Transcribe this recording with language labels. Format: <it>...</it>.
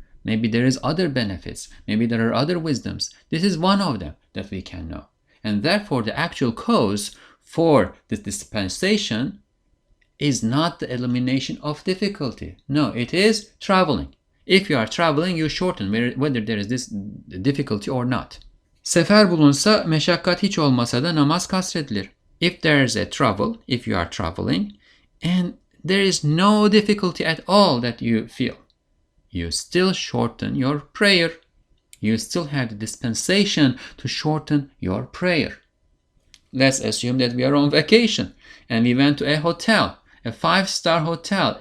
<en>Maybe there is other benefits. Maybe there are other wisdoms. This is one of them that we can know. And therefore, the actual cause for this dispensation is not the elimination of difficulty. No, it is traveling. If you are traveling, you shorten whether there is this difficulty or not.</en> <tr>Sefer bulunsa, meşakkat hiç olmasa da namaz kasredilir.</tr> <en>If there is a travel, if you are traveling, and there is no difficulty at all that you feel, you still shorten your prayer. You still have the dispensation to shorten your prayer. Let's assume that we are on vacation and we went to a hotel, a 5-star hotel.</en>